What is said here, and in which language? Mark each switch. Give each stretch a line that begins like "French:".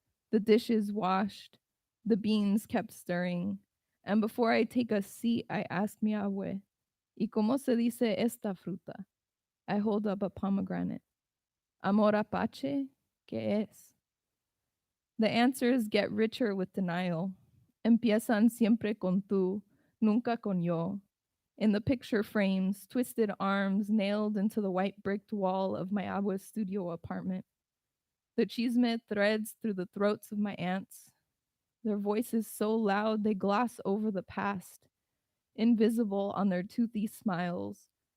English: The dishes washed, the beans kept stirring, and before I take a seat, I ask
Spanish: mi abue, ¿Y cómo se dice esta fruta?
English: I hold up a pomegranate.
Spanish: Amor apache, ¿qué es?
English: The answers get richer with denial.
Spanish: Empiezan siempre con tú, nunca con yo.
English: In the picture frames, twisted arms nailed into the white bricked wall of my abue's studio apartment. The chisme threads through the throats of my aunts. Their voices so loud they gloss over the past, invisible on their toothy smiles.